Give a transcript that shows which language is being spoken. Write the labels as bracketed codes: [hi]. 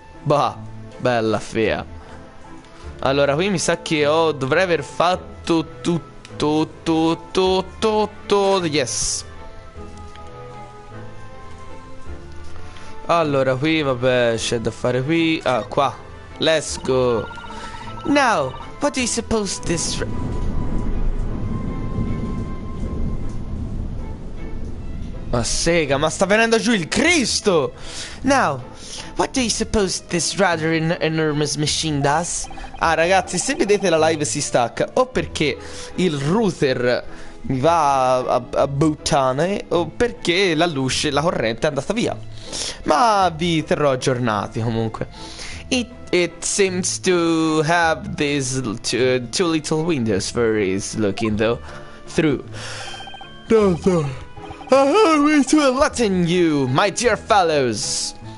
[it] Bah, bella fea. Allora, qui mi sa che dovrei aver fatto Tutto, yes. Allora, qui vabbè, c'è da fare qui. Ah, qua. [en] Let's go. Now, what do you suppose this... [it] Ma sega, ma sta venendo giù il Cristo! [en] Now, what do you suppose this rather enormous machine does? [it] Ah ragazzi, se vedete la live si stacca o perché il router mi va a buttane o perché la luce, la corrente è andata via. Ma vi terrò aggiornati comunque. [en] It seems to have these two little windows for his looking though through. No. To enlighten you, my dear fellows.